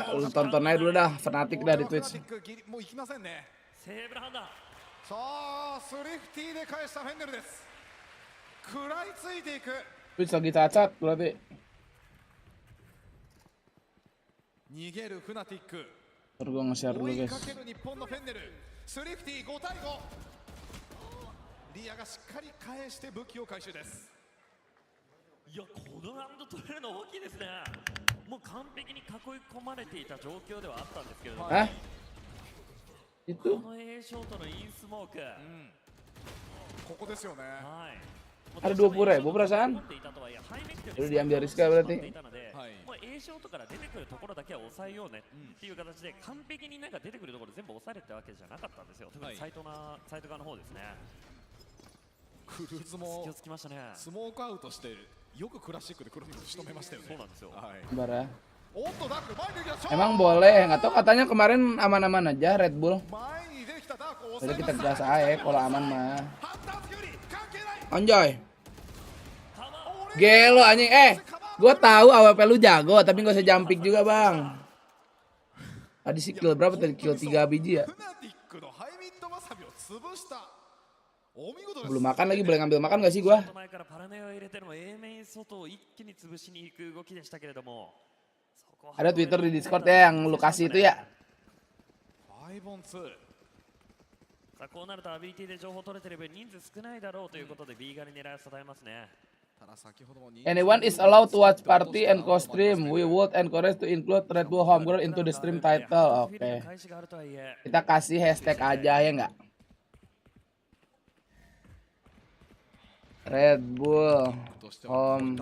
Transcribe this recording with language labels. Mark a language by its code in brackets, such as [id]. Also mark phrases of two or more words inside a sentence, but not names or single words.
[id] Lu tonton aja dulu dah, fanatik dah di Twitch. Twitch lagi cacat berarti. Ntar gue nge-share dulu guys. [ja] リアがしっかり返して武器を回収です。いや、このラウンド取れるの大きいですね。もう完璧に囲い込まれていた状況ではあったんですけれども、この A ショートのインスモーク、ここですよね。はい。 [id] Ada 20.000 perasaan. Udah diambil Rizka berarti. [ja] もう A ショートから出てくるところだけは抑えようねっていう形で完璧になんか出てくるところ全部抑えれたわけじゃなかったんですよ。特にサイト側の方ですね。クルーズもつきましたね。スモークアウトしてよくクラシックでクロニクル仕留めましたよね。そうなんですよ。 [id] Bentar ya. Emang boleh, nggak tahu katanya kemarin aman-aman aja Red Bull. Jadi kita gas aja kalau aman mah. Anjay. Gelo anjing, gue tahu AWP lu jago, tapi gak usah jumping juga bang. Tadi sih kill berapa tadi? Kill 3 biji ya? Belum makan lagi, boleh ngambil makan gak sih gua? Ada Twitter di Discord ya yang lu kasih itu ya? [en] Anyone is allowed to watch party and co-stream. We would encourage to include Red Bull Homegrown into the stream title. [id] Oke. Kita kasih hashtag aja ya nggak? Red Bull Home.